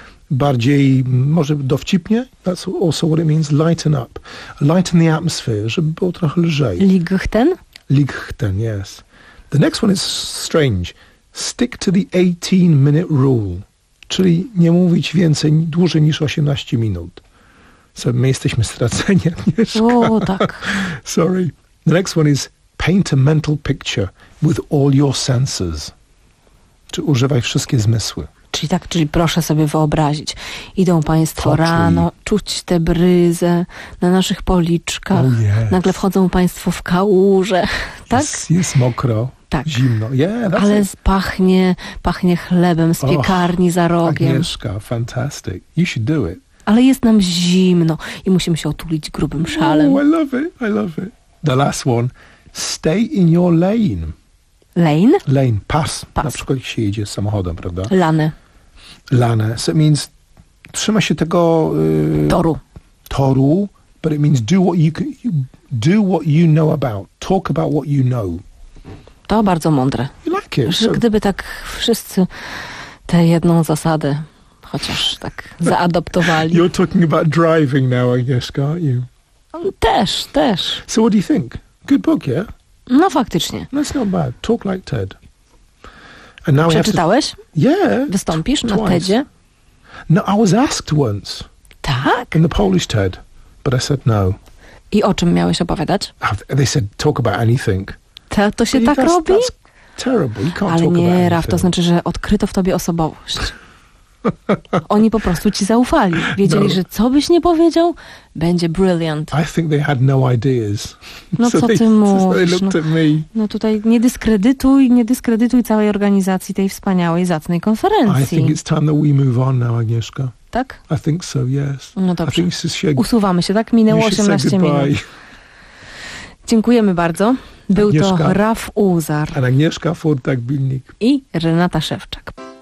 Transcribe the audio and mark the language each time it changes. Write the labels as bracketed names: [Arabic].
[Polish] Bardziej, może dowcipnie? [English] That's also what it means, lighten up. Lighten the atmosphere, [Polish] żeby było trochę lżej. [English] Lichten? Lichten, yes. The next one is strange. Stick to the 18-minute rule. [Polish] Czyli nie mówić więcej, dłużej niż 18 minut. So my jesteśmy straceni, Agnieszka. O, tak. [English] Sorry. The next one is paint a mental picture with all your senses. [Polish] Czy używaj wszystkie zmysły. Czyli tak, czyli proszę sobie wyobrazić. Idą państwo rano, czuć tę bryzę na naszych policzkach. [English] Oh, yes. [Polish] Nagle wchodzą państwo w kałuże. Tak? Jest mokro. Tak. Zimno. Yeah, ale pachnie chlebem z piekarni za rogiem. [English] Agnieszka, fantastic. You should do it. [Polish] Ale jest nam zimno i musimy się otulić grubym szalem. [English] Oh, I love it, I love it. The last one. Stay in your lane. Lane? [Polish] Lane, pas. Na przykład się jedzie samochodem, prawda? [English] Lane. So it means [Polish] trzyma się tego... Toru. [English] Toru, but it means do what you know about. Talk about what you know. [Polish] To bardzo mądre. [English] Like it, [Polish] że gdyby tak wszyscy tę jedną zasadę chociaż tak zaadoptowali. [English] You're talking about driving now, I guess, aren't you? [Polish] Też. [English] So what do you think? Good book, yeah? [Polish] No faktycznie. [English] That's not bad. Talk like Ted. [Polish] And now przeczytałeś? [English] Yeah. [Polish] Wystąpisz na TEDzie? [English] No, I was asked once. [Polish] Tak? [English] In the Polish TED. But I said no. [Polish] I o czym miałeś opowiadać? [English] They said talk about anything. [Polish] To się tak robi? Ale nie, Raf, to znaczy, że odkryto w tobie osobowość. Oni po prostu ci zaufali. Wiedzieli, że co byś nie powiedział, będzie brilliant. [English] I think they had no ideas. [Polish] No co ty mówisz? No tutaj nie dyskredytuj całej organizacji tej wspaniałej, zacnej konferencji. [English] I think it's time that we move on now, Agnieszka. [Polish] Tak? [English] I think so, yes. [Polish] No dobrze. Usuwamy się, tak? Minęło 18 minut. Dziękujemy bardzo. Był Agnieszka, to Raf Uzar. Agnieszka Furtak-Bilnik. I Renata Szewczak.